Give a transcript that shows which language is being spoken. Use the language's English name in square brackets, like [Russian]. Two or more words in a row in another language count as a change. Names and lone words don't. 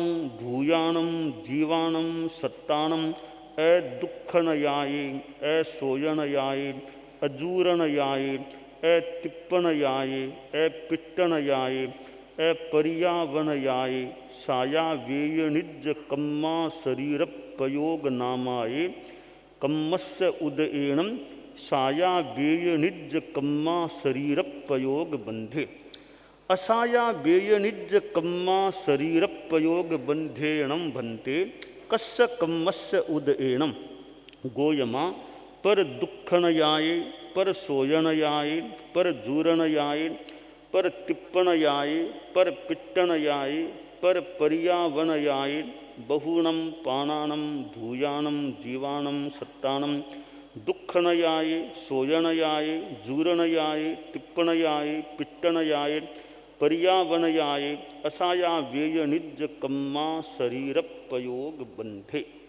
[Prakrit languages] भूयानं जीवानं सत्तानं दुःखनयाये सोयनयाये अजूरणयाये तिप्पणयाये पिट्टणयाये पर्यावनयाये साया वेयणिज कम्मा शरीर पयोग नामाये कम्मस्य उदएणम साया वेयणिज कम्मा शरीर पयोग बंधे। असाया वेयणिज कम्मा शरीर पयोग बंधेणम भन्ते कस्य कम्मस्य उदएणम। गोयमा पर दुःखनयाये पर सोयनयाये पर जूरणयाये पर तिप्पणयाये पर पिट्टणयाये पर पर्यावनयाये बहुणम पाणानं भूयानं जीवानं सत्तानं दुःखनयाये सोयनयाये जूरणयाये तिप्पणयाये पिट्टणयाये पर्यावनयाये असाया वेयणिज कम्मा शरीर पयोग बंधे।